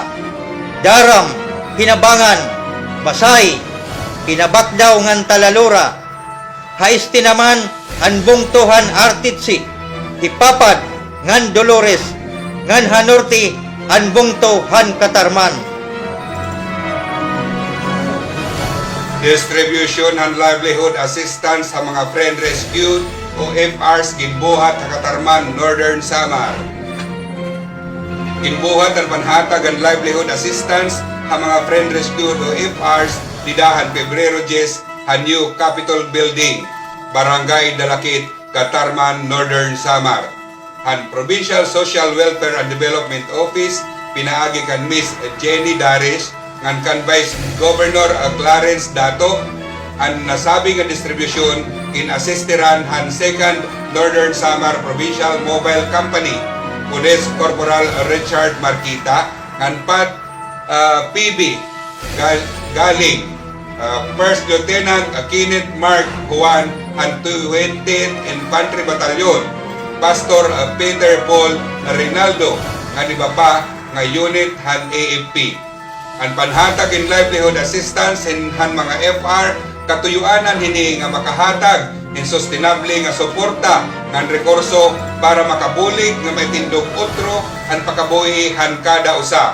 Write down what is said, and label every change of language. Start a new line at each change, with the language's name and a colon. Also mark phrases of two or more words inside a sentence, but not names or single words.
Waray: Daram, Hinabangan, Basay, Pinabakdaw ngan Talalora. Haisti naman ang bungtuhan Artitsi, Hipapad ngan Dolores, ngan Hanorti ang bungtuhan Katarman.
English: Distribution and livelihood assistance
Waray: sa mga
English: friend rescued
Waray: o FRs ginbuhat sa Katarman, Northern Samar. Ginbuhat ang panhatag ang
English: livelihood assistance
Waray: sa mga
English: friend rescued
Waray: o FRs didahan Pebrero 10 sa New Capitol Building, Barangay Dalakit, Katarman, Northern Samar. Han Provincial Social Welfare and Development Office pinaagi kan Miss Jenny Daris ngan kan Vice Governor Clarence Dato ang nasabi nga distribution in-assisteran han 2nd Northern Samar Provincial Mobile Company Police Corporal Richard Marquita ngan pat PB galing First Lieutenant Kenneth Mark Juan and 20th Infantry Battalion Pastor Peter Paul Rinaldo nga iba pa nga unit han AFP. Ang panhatag in
English: livelihood assistance
Waray: han mga FR katuyuanan hini nga makahatag in sustainable nga suporta ngan rekurso para makabulig nga maitindog otro ang pakabuhi han kada usa.